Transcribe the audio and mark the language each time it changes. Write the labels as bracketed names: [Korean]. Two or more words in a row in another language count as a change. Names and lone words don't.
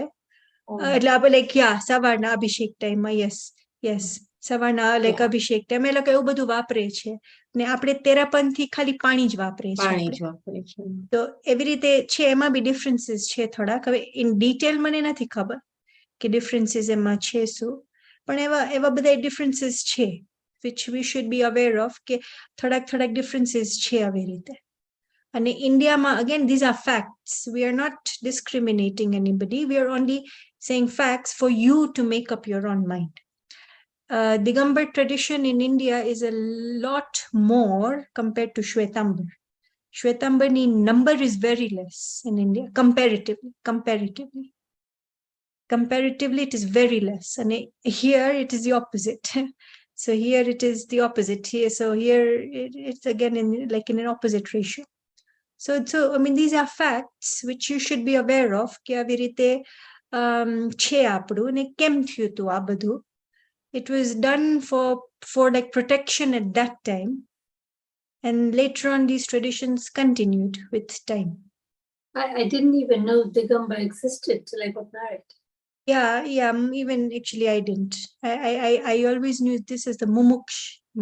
[Gujarati] એટલે આપણે લાઈક સવારના અભિષેક ટાઈમમાં યસ સવારના લાઈક અભિષેક ટાઈમ એ લોકો એવું બધું વાપરે છે. ને આપણે તેરાપંથી ખાલી પાણી જ વાપરે છે. તો એવી રીતે છે. એમાં બી ડિફરન્સીસ છે થોડાક. હવે [English] in detail [Gujarati] મને નથી ખબર કે ડિફરન્સીસ એમાં છે શું, પણ એવા બધા ડિફરન્સીસ છે [English] which we should be aware of, [Gujarati] કે થોડાક ડિફરન્સીસ છે આવી રીતે. અને ઇન્ડિયામાં [English] again these are facts, we are not discriminating anybody, we are only saying facts for you to make up your own mind. Digambar tradition in India is a lot more compared to Shwetambar. Shwetambar's number is very less in India comparatively. Comparatively, it is very less. And here it is the opposite. So here it is the opposite. So here it's again in an opposite ratio. So I mean, these are facts which you should be aware of. [Gujarati] કે આવી રીતે છે આપણું ને કેમ થયું હતું આ બધું. [English] It was done for like protection at that time. And later on, these traditions continued with time. I didn't even know Digambar existed till I got married. Yeah, even actually I didn't. I always knew this as the Mumuksh temple.